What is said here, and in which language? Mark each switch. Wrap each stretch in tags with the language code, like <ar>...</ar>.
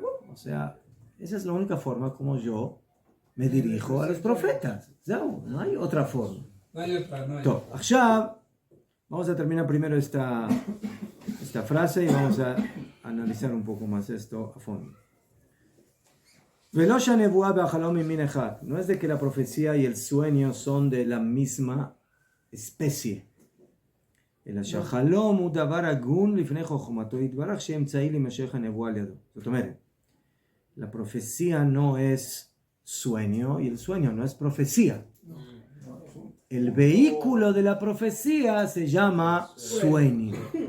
<es>O sea, esa es la única forma como yo me dirijo a los profetas. No hay otra forma. No hay otra, no hay</es> <he>טוב,</he> <es>otra.</es> <he>עכשיו</he> <es>vamos a terminar primero esta frase y vamos a analizar un poco más esto a fondo.</es> <he>ולא שהנבואה והחלום ממין אחד.</he> <es>No es de que la profecía y el sueño son de la misma especie.</es> <he>אלא שהחלום הוא דבר הגון לפני חוכמתו יתברך שאמצעי להימשך הנבואה על ידו. זאת אומרת,</he> <es>la profecía no es sueño y el sueño no es profecía. El vehículo de la profecía se llama sueño.</es>